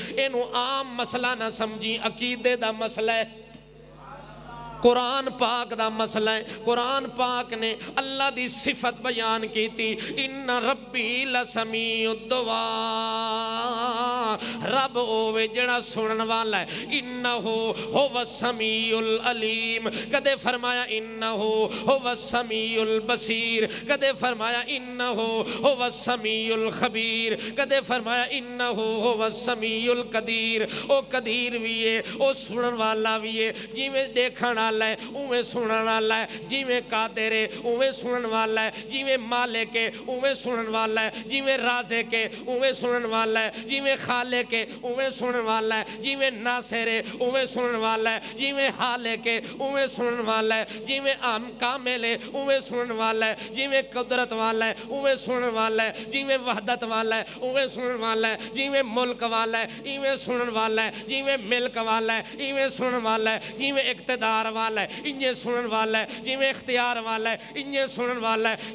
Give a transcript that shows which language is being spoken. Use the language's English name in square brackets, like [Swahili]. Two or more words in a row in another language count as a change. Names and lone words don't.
[Punjabi] اینو عام مسئلہ نہ سمجھی، عقیدے دا مسئلہ ہے، قرآن پاک دا مسئلہ ہے۔ قرآن پاک نے اللہ دی صفت بیان کی تھی، [Arabic] ان ربی لسمیع الدعاء، [Punjabi] رب اوے جڑا سنن والا ہے، [Arabic] انہو هو السمیع العلیم، [Punjabi] کدے فرمایا [Arabic] انہو هو السمیع البصیر، [Punjabi] کدے فرمایا [Arabic] انہو هو السمیع الخبیر، [Punjabi] کدے فرمایا [Arabic] انہو هو السمیع القدیر۔ [Punjabi] او قدیر بھی ہے، او سنن والا بھی ہے، جی میں دیکھنا ہے اوے سنن والا ہے، جی میں قادر ہے اوے سنن والا ہے، جی میں مالک ہے اوے سنن والا ہے، جی میں رازق ہے اوے سنن والا ہے، جی میں خالق ہے اوے سنن والا ہے، جی میں ناصر ہے اوے سنن والا ہے، جی میں خالق ہے اوے سنن والا ہے، جی میں کامل ہے اوے سنن والا ہے، جی میں قدرت والا ہے اوے سنن والا ہے، جی میں وحدت والا ہے اوے سنن والا ہے، جی میں ملک والا ہے ایویں سنن والا ہے، جی میں ملک والا ہے ایویں سنن والا ہے، جی میں اقتدار والا ہے انجے سنن والا ہے، جی میں اختیار والا ہے انجے سنن والا ہے۔